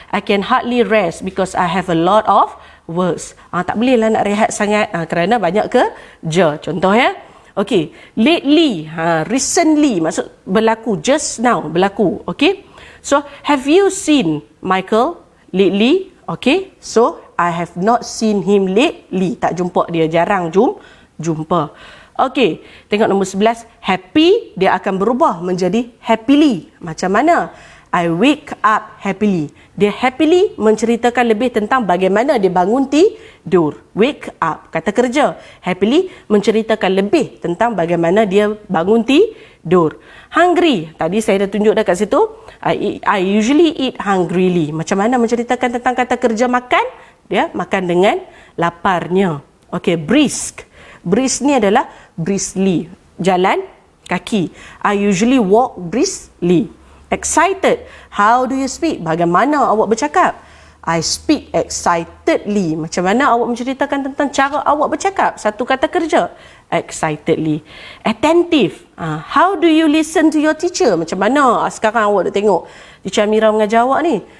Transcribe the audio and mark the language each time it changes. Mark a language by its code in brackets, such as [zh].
[en] I can hardly rest because I have a lot of works. [ms] Tak boleh lah nak rehat sangat kerana banyak kerja. Contoh ya. Okay, lately, recently, maksud berlaku, just now berlaku. [en] Okay, so have you seen Michael lately? Okay, so I have not seen him lately. [ms] Tak jumpa dia, jarang jumpa. Okey, tengok nombor 11. Happy, dia akan berubah menjadi happily. Macam mana? [en] I wake up happily. [ms] Dia happily menceritakan lebih tentang bagaimana dia bangun tidur. Wake up, kata kerja. Happily menceritakan lebih tentang bagaimana dia bangun tidur. Hungry, tadi saya dah tunjuk dekat situ. [en] I usually eat hungrily. [ms] Macam mana menceritakan tentang kata kerja makan? Dia makan dengan laparnya. Okey, brisk. Brisk ni adalah briskly, jalan kaki. [en] I usually walk briskly. Excited, how do you speak? [ms] Bagaimana awak bercakap? [en] I speak excitedly. [ms] Macam mana awak menceritakan tentang cara awak bercakap? Satu kata kerja, excitedly. Attentive, [en] how do you listen to your teacher? [ms] Macam mana sekarang awak dah tengok Teacher Amira mengajar awak ni?